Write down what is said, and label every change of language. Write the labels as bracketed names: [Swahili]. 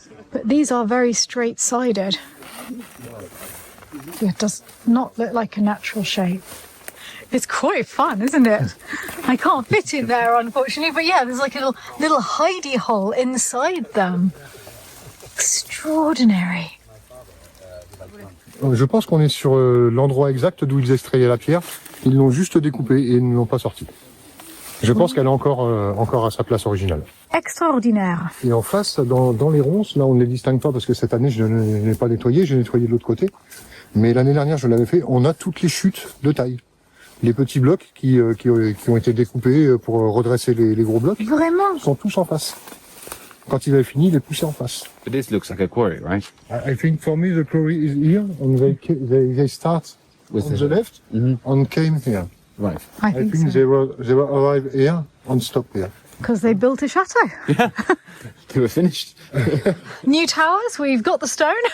[English] But these are very straight-sided. It does not look like a natural shape. It's quite fun, isn't it? I can't fit in there, unfortunately, but yeah, there's like a little hidey hole inside them. Extraordinary. [French] Je pense qu'on est sur l'endroit exact d'où ils extrayaient la pierre. Ils l'ont juste découpée et ils ne l'ont pas sortie. Je pense qu'elle est encore à sa place originale. Extraordinaire. Et en face, dans les ronces, là on ne les distingue pas parce que cette année je ne l'ai pas nettoyé, j'ai nettoyé de l'autre côté. Mais l'année dernière je l'avais fait, on a toutes les chutes de taille. Les petits blocs qui ont été découpés pour redresser les gros blocs. Vraiment? Sont tous en face. Quand il avait fini, il est poussé en face. [English] But this looks like a quarry, right? I think for me the quarry is here, and they start With on the left and came here. Right. I think so. They were arrived here and stopped here. Because they built a chateau. Yeah. They were finished. New towers, we've got the stone.